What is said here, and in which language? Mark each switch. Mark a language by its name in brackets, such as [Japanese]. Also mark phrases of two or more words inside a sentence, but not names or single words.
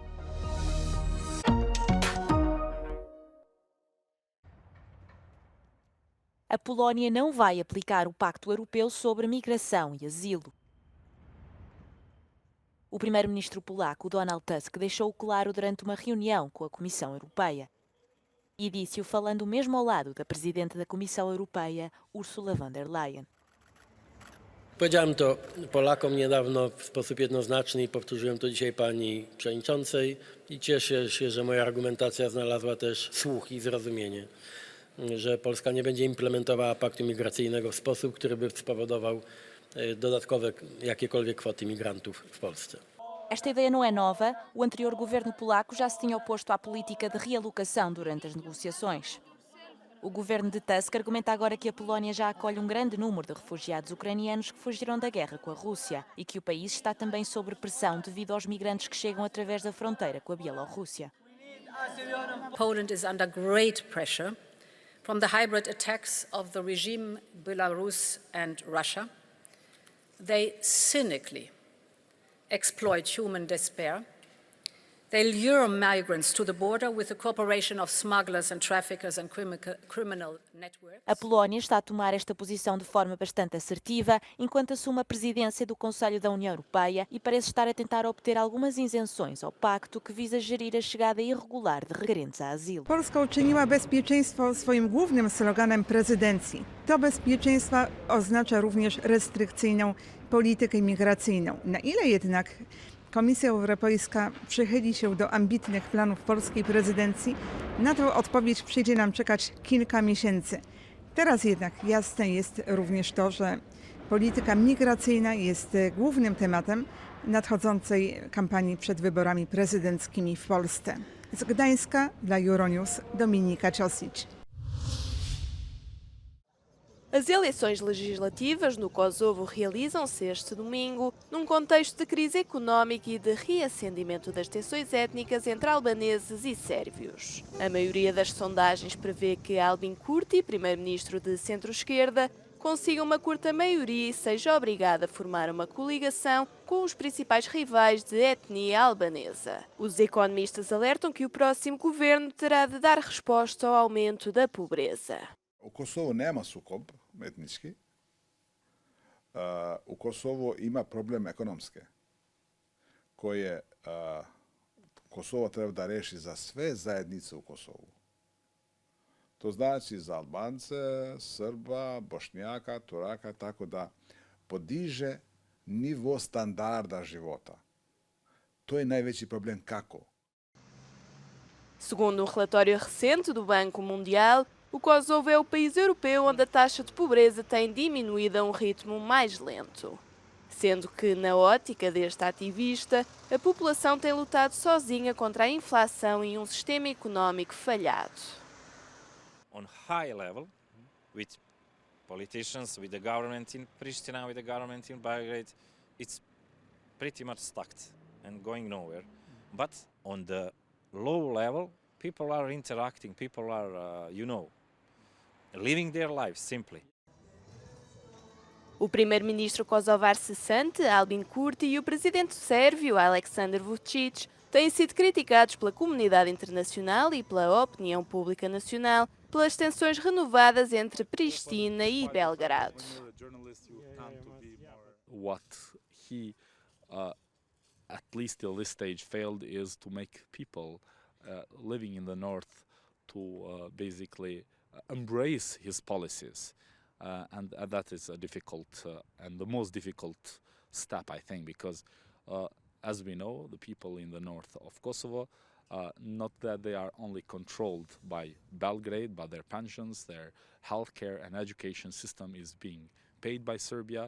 [Portuguese] A Polónia não vai aplicar o Pacto Europeu sobre Migração e Asilo. O primeiro-ministro polaco, Donald Tusk, deixou claro durante uma reunião com a Comissão Europeia. E disse-o falando mesmo ao lado da presidente da Comissão Europeia, Ursula von der Leyen. [Polish] Powiedziałem to Polakom niedawno w sposób jednoznaczny i powtórzyłem to dzisiaj pani przewodniczącej i cieszę się, że moja argumentacja znalazła też słuch i zrozumienie, że Polska nie będzie implementowała paktu migracyjnego w sposób, który by spowodował dodatkowe jakiekolwiek kwoty migrantów w Polsce. [Portuguese] Esta ideia não é nova. O anterior governo polaco já se tinha oposto à política de realocação durante as negociações. O governo de Tusk argumenta agora que a Polónia já acolhe um grande número de refugiados ucranianos que fugiram da guerra com a Rússia e que o país está também sob pressão devido aos migrantes que chegam através da fronteira com a Bielorrússia. [English] Poland is under great pressure from the hybrid attacks of the regime Belarus and Russia. They cynically exploit human despair. They lure migrants to the border with the cooperation of smugglers and traffickers and criminal networks. [Portuguese] A Polónia está a tomar esta posição de forma bastante assertiva, enquanto assume a presidência do Conselho da União Europeia e parece estar a tentar obter algumas isenções ao pacto que visa gerir a chegada irregular de requerentes a asilo. [Polish] Polska uczyniła bezpieczeństwo swoim głównym sloganem prezydencji. To bezpieczeństwo oznacza również restrykcyjną politykę migracyjną. Na ile jednak Komisja Europejska przychyli się do ambitnych planów polskiej prezydencji, na tę odpowiedź przyjdzie nam czekać kilka miesięcy. Teraz jednak jasne jest również to, że polityka migracyjna jest głównym tematem nadchodzącej kampanii przed wyborami prezydenckimi w Polsce. Z Gdańska dla Euronews Dominika Ciosic. [Portuguese] As eleições legislativas no Kosovo realizam-se este domingo num contexto de crise económica e de reacendimento das tensões étnicas entre albaneses e sérvios. A maioria das sondagens prevê que Albin Kurti, primeiro-ministro de centro-esquerda, consiga uma curta maioria e seja obrigado a formar uma coligação com os principais rivais de etnia albanesa. Os economistas alertam que o próximo governo terá de dar resposta ao aumento da pobreza. [Serbian] U Kosovu nema sukob etnički. U Kosovu ima problem ekonomske koje Kosovo treba da reši za sve zajednice u Kosovu. To znači za Albance, Srba, Bošnjaka, Turaka, tako da podiže nivo standarda života. To je najveći problem kako. [Portuguese] Segundo um relatório recente do Banco Mundial, o Kosovo é o país europeu onde a taxa de pobreza tem diminuído a um ritmo mais lento. Sendo que, na ótica deste ativista, a população tem lutado sozinha contra a inflação e um sistema económico falhado. [English] On high level, with politicians, with the government in Pristina, with the government in Belgrade, it's pretty much stuck and going nowhere. But on the low level, people are interacting, people are, living their lives simply. [Portuguese] O primeiro-ministro kosovar cessante, Albin Kurti, e o presidente sérvio, Aleksandar Vučić, têm sido criticados pela comunidade internacional e pela opinião pública nacional pelas tensões renovadas entre Pristina e Belgrado. [English] What he, at least till this stage, failed is to make people living in the north to basically embrace his policies. And that is a difficult and the most difficult step, I think, because as we know, the people in the north of Kosovo not that they are only controlled by Belgrade, but their pensions, their healthcare and education system is being paid by Serbia.